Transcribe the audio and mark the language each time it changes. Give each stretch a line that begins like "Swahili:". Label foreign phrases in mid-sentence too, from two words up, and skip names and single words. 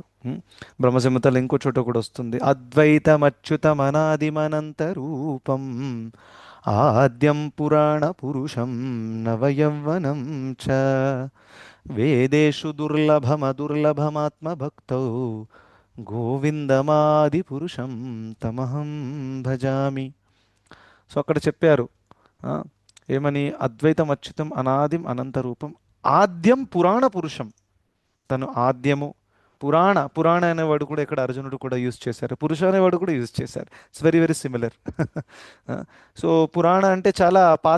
Telugu: బ్రహ్మ సంహితలో ఇంకో చోట కూడా వస్తుంది,
Sanskrit: అద్వైతమచ్యుతమనాదిమనంత రూపం ఆద్యం పురాణ పురుషం నవయవ్వనం చ వేదేషు దుర్లభమదుర్లభమాత్మభక్తౌ గోవిందమాది పురుషం తమహం భజామి.
Telugu: సో అక్కడ చెప్పారు ఆ, ఏమని,
Sanskrit: అద్వైతం అచ్యుతం అనాదిం అనంత రూపం ఆద్యం పురాణ పురుషం.
Telugu: తను ఆద్యము, పురాణ అనేవాడు కూడా ఇక్కడ అర్జునుడు కూడా యూజ్ చేశారు, పురుష అనేవాడు కూడా యూజ్ చేశారు.
English: It's very very similar.
Telugu: సో పురాణ అంటే చాలా పాత.